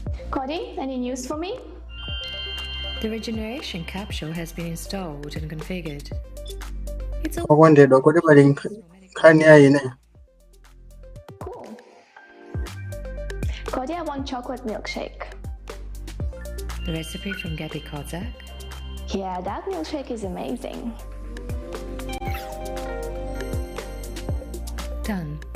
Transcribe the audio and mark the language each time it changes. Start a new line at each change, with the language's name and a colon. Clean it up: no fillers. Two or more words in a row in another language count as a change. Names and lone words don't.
English: Cody, any news for me? The regeneration capsule has been installed and configured. It's all
Nyanja: Okondedwa kuti pali nkhani yaine.
English: cool. Cody, I want chocolate milkshake. The recipe from Gabby Kozak? Yeah, that milkshake is amazing. Done.